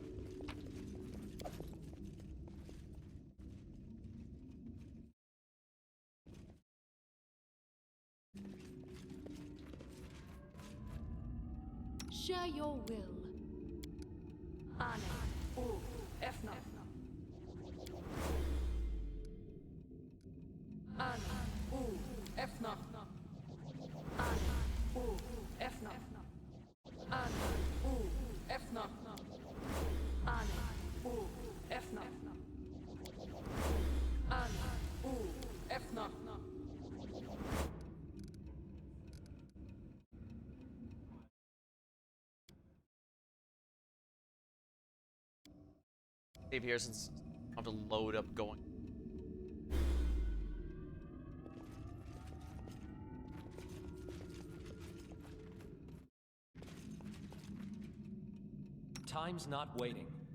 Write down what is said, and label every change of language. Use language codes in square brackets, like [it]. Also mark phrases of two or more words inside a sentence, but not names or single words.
[en] Share your will. Ane, U, Efna. Ane, U, Efna. Ane, U, Efna. Ane, U, Efna. Ane, U, Efna. Ane, U, Efna. Save here since I have to load up going. Time's not waiting.